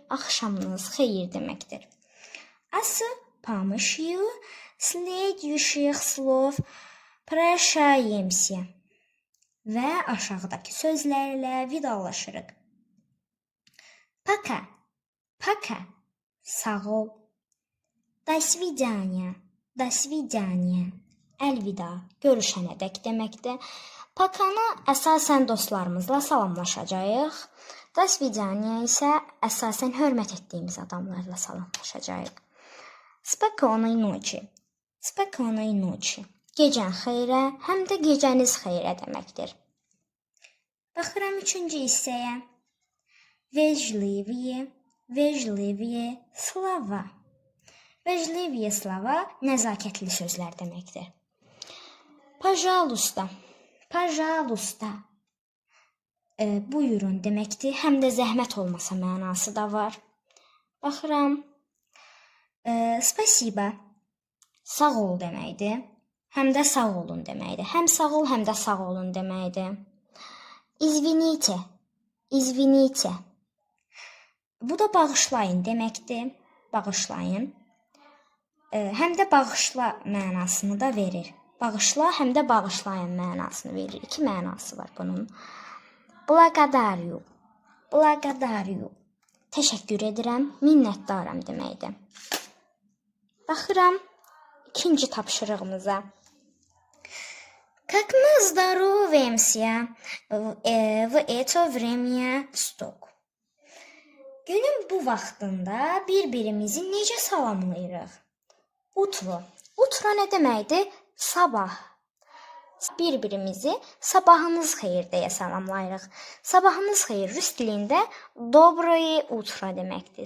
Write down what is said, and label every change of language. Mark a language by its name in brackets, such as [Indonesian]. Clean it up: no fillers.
[Azerbaijani] Axşamınız xeyir deməkdir. [Russian] С помощью следующих слов прощаемся. [Azerbaijani] Və aşağıdakı sözlərlə vidalaşırıq. [Russian] Пока. Пока. [Azerbaijani] Sağ ol. [Russian] До свидания. До свидания. [Azerbaijani] Əlvida. Görüşənədək deməkdir. Pakanı əsasən dostlarımızla salamlaşacağıq. [Russian] До свидания [Azerbaijani] isə əsasən hörmət etdiyimiz adamlarla salamlaşacağıq. [Russian] Спокойной ночи. Спокойной ночи. [Azerbaijani] Gecən xeyrə, həm də gecəniz xeyrə deməkdir. Baxıram üçüncü hissəyə. [Russian] Вежливые. Вежливые слова. Vejliviye slova [Azerbaijani] nəzakətli sözlər deməkdir. [Russian] Пожалуйста, пожалуйста. [Azerbaijani] Buyurun deməkdir. Həm də zəhmət olmasa mənası da var. Baxıram. [Russian] Спасибо. [Azerbaijani] Sağ ol deməkdir. Həm də sağ olun deməkdir. Həm sağ ol, həm də sağ olun deməkdir. [Russian] Извините. Извините. [Azerbaijani] Bu da bağışlayın deməkdir. Bağışlayın. Həm də bağışla mənasını da verir. Bağışla, həm də bağışlayın mənasını verir. İki mənası var bunun. [Russian] Благодарю. Благодарю. [Azerbaijani] Təşəkkür edirəm, minnətdaram deməkdir. Baxıram ikinci tapşırığımıza. [Russian] Как мы здороваемся в это время суток? [Azerbaijani] Günün bu vaxtında bir-birimizi necə salamlayırıq? Utro. Utro nə deməkdir? Sabah. Bir-birimizi sabahınız xeyir deyə salamlayırıq. Sabahınız xeyir rus dilində [Russian] доброе утро [Azerbaijani] deməkdir.